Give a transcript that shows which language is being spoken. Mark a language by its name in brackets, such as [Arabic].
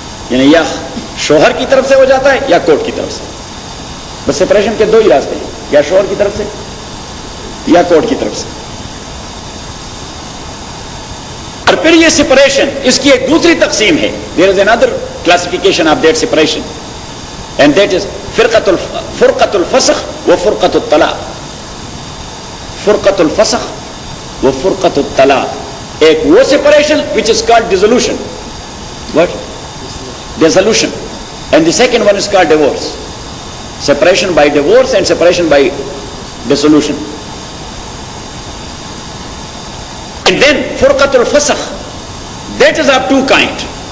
[Urdu] یعنی یا شوہر کی طرف سے ہو جاتا ہے یا کورٹ کی طرف سے. بس سپریشن کے دو ہی راستے ہیں, یا شوہر کی طرف سے یا کورٹ کی طرف سے. اور پھر یہ سپریشن اس کی ایک دوسری تقسیم ہے. [English] There is another classification of that separation and that is فرقۃ الفسخ و فرقۃ الطلاق. [Arabic] فرقۃ الفسخ و فرقۃ الطلاق. [English] ایک وہ separation which is called dissolution. What? Dissolution. And the second one is called divorce. Separation by divorce and separation by dissolution. And then فرقۃ الفسخ, that is of two kind.